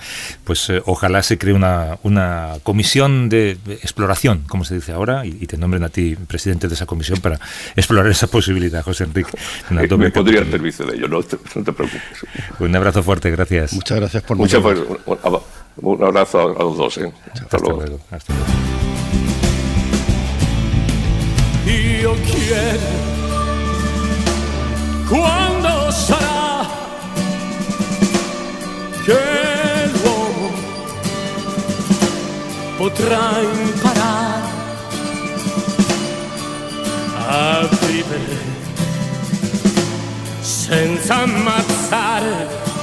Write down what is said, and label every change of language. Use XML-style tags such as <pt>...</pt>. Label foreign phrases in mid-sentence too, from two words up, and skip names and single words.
<es>Pues ojalá se cree una comisión de exploración, como se dice ahora, y te nombren a ti presidente de esa comisión para explorar esa posibilidad, José Enrique. Me pondría al servicio de ello, no te preocupes. Un abrazo fuerte, gracias. Muchas gracias por un abrazo a los dos. Hasta luego. Hasta luego.</es> <it>Io chiedo quando sarà che l'uomo potrà imparare a vivere senza ammazzare.</it>